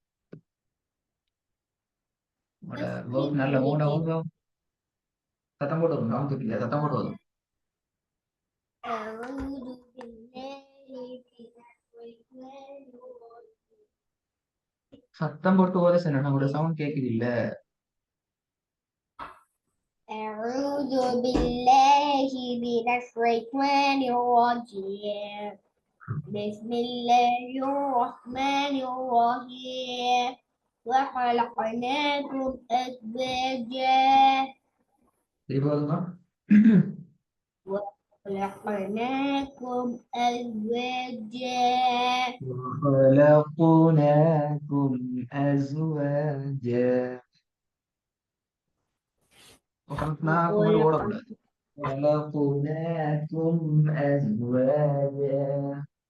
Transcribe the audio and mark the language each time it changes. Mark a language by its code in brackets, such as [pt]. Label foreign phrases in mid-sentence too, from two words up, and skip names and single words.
[ta] உங்களோட ஒர்க் நல்ல மூட வரும். சத்தம் போட்டு வரும். சவுண்ட் கேட்கல, சத்தம் போட்டு வரும். [ar] أعوذ بالله من الرحمن الرحيم [ta] சத்தம் போட்டு வர சொன்ன உங்களோட சவுண்ட் கேக்குது இல்ல? [ar] أعوذ بالله من الشيطان الرجيم بسم الله الرحمن الرحيم وخلقناكم أزواجا [ta] திருப்பி வருமா? [ar] وخلقناكم أزواجا وخلقناكم أزواجا. [ta] وخلقناكم மட்டும் [ar] وخلقناكم ஓடக்கூடாது. خلقناكم أزواجا.